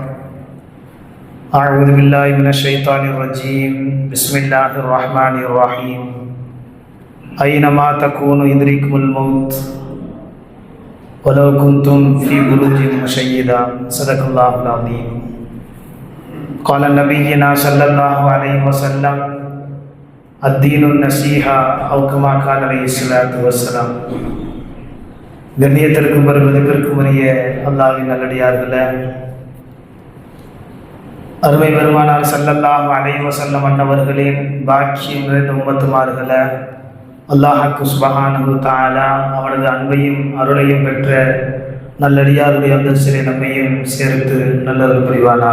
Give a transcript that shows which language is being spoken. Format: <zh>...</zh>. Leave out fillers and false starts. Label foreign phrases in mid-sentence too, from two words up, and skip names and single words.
<ar>أعوذ بالله من الشيطان الرجيم بسم الله الرحمن الرحيم أينما تكونوا يدرككم الموت ولو كنتم في بروج مشيدة صدق الله العظيم. قال نبينا صلى الله عليه وسلم الدين النصيحة أو كما قال عليه الصلاة والسلام.</ar> <ta>கண்ணியத்திற்கும் பெருமதிப்பிற்கும் உரிய அல்லாஹ்வின் நல்லடியார்களே, அருமை பெருமானார்</ta> <ar>صلى الله عليه وسلم</ar> <ta>அன்னவர்களின் பாக்கியம் நிறைந்த உம்மத்துமார்களே, அல்லாஹ்வுக்கு</ta> <ar>سبحانه تعالى</ar> <ta>அவனது அன்பையும் அருளையும் பெற்ற நல்லடியாருடைய அந்தஸ்திலே நம்மையும் சேர்த்து நல்லருள் புரிவானாக.</ta>